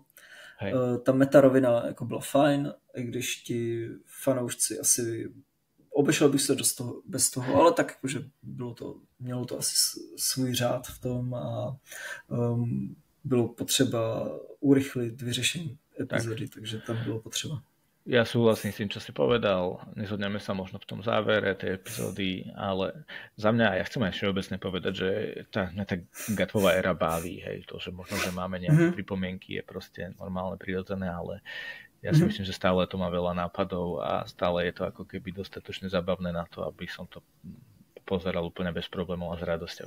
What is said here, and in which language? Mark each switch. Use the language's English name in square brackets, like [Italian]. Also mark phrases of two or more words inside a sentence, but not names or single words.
[Czech] Ta metarovina jako byla fajn, i když ti fanoušci asi obešel bych se bez toho, ale tak jakože mělo to asi svůj řád v tom a bylo potřeba urychlit vyřešení epizódy, takže tam bylo potřeba. [Slovak] Ja súhlasím s tým, čo si povedal. Nezhodneme sa možno v tom závere tej epizódy, ale za mňa, ja chcem aj všeobecne povedať, že tá gatvová éra baví, hej, to, že možno, že máme nejaké pripomienky, je proste normálne, prirodzené, ale ja si myslím, že stále to má veľa nápadov a stále je to ako keby dostatočne zabavné na to, aby som to pozeral úplne bez problémov a s radosťou.